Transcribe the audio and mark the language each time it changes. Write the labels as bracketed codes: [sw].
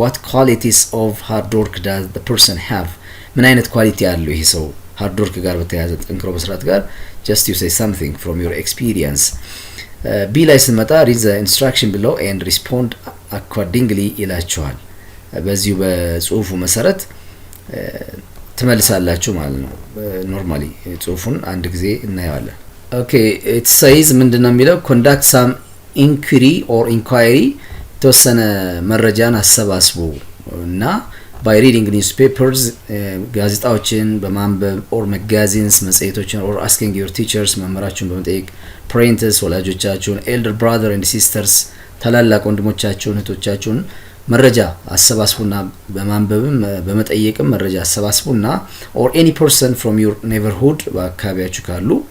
[en] what qualities of hard work does the person have? [am] ምን አይነት ኳሊቲ ያለው ይሄ ሰው hard work ጋር በተያያዘ ጠንክሮ መስራት ጋር [en] just you say something from your experience. [am] ቢ ላይ ስንመጣ [en] read the instruction below and respond accordingly [am] ይላችኋል። በዚሁ በጽሁፉ መሰረት ትመልሳላችሁ ማለት ነው። ኖርማሊ ጽሁፉን አንድ ጊዜ እናየዋለን። ኦኬ it says ምንድነው የሚለው conduct some ኢንኩሪ ኦር ኢንኳይሪ የተወሰነ መረጃን አሰባስቡ እና [en] by reading newspapers [am] ጋዜጣዎችን በማንበብ or magazines መጽሔቶችን [en] or asking your teachers [am] መምህራችሁን በመጠየቅ parents ወላጆቻችሁን [en] elder brother and sisters [am] ታላላቅ ወንድሞቻችሁን እህቶቻችሁን መረጃ አሰባስቡና በማንበብም በመጠየቅም መረጃ አሰባስቡና [en] or any person from your neighborhood [am] በአካባቢያችሁ ካሉ